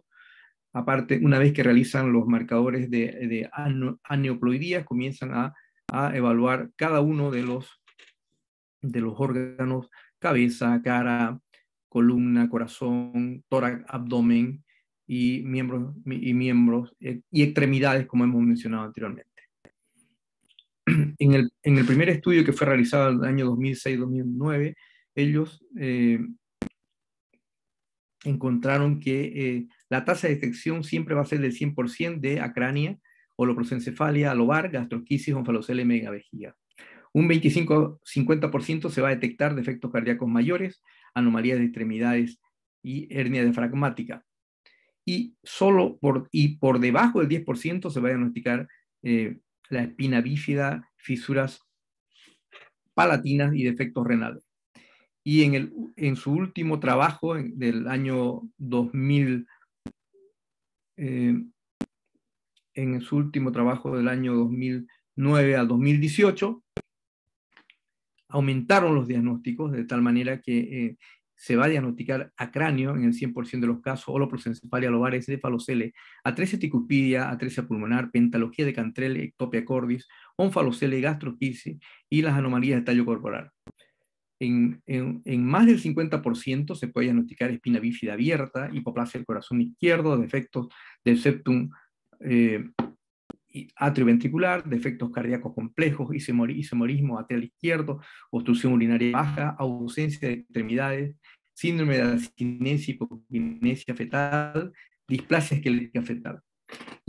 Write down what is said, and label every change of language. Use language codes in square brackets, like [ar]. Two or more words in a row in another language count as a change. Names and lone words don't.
[es] Aparte, una vez que realizan los marcadores de aneuploidías, comienzan a evaluar cada uno de los órganos: cabeza, cara, columna, corazón, tórax, abdomen y miembros y extremidades, como hemos mencionado anteriormente. En el primer estudio, que fue realizado en el año 2006-2009, ellos encontraron que la tasa de detección siempre va a ser del 100% de acrania, holoprosencefalia, lobar, gastroquisis, onfalocele, megavejiga. Un 25-50% se va a detectar defectos cardíacos mayores, anomalías de extremidades y hernia diafragmática. Y por debajo del 10% se va a diagnosticar la espina bífida, fisuras palatinas y defectos renales. Y en su último trabajo del año 2000, en su último trabajo del año 2009 al 2018, aumentaron los diagnósticos de tal manera que se va a diagnosticar acráneo en el 100% de los casos, holoprosencefalia, lobar, encefalocele, atresia tricuspidia, atresia pulmonar, pentalogía de Cantrell, ectopia cordis, onfalocele, gastroquisis y las anomalías de tallo corporal. En más del 50% se puede diagnosticar espina bífida abierta, hipoplasia del corazón izquierdo, defectos del septum atrioventricular, defectos cardíacos complejos, isomerismo atrial izquierdo, obstrucción urinaria baja, ausencia de extremidades, síndrome de abstinencia y hipokinesia fetal, displasia esquelética fetal.